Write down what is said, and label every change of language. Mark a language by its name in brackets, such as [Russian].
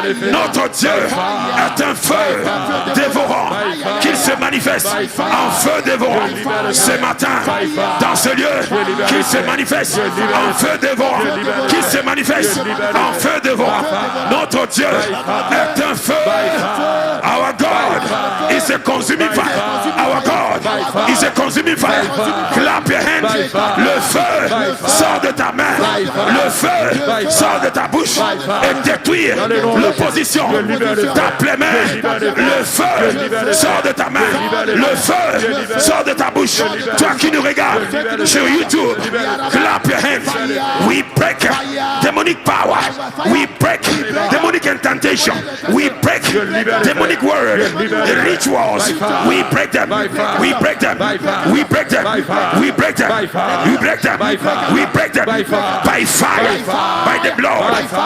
[French] Notre Dieu est un feu dévorant, qu'il se manifeste en feu dévorant ce matin dans ce lieu, qu'il se manifeste en feu dévorant, qu'il se manifeste en feu dévorant. Notre Dieu est un feu. [English] Our God is a consuming fire. Our God is a consuming fire. Clap your hands. [French] Le feu sort de ta main, le feu sort de ta bouche et détruire l'opposition. Tape les mains, le feu sort de ta main, le feu sort de ta bouche. Toi qui nous regardes sur YouTube, [English] clap your hands. We break demonic power, we break demonic incantation, we break demonic word, rituals, we break them, we break them, we break them, we break them, we break them, we break them by fire, by the blood.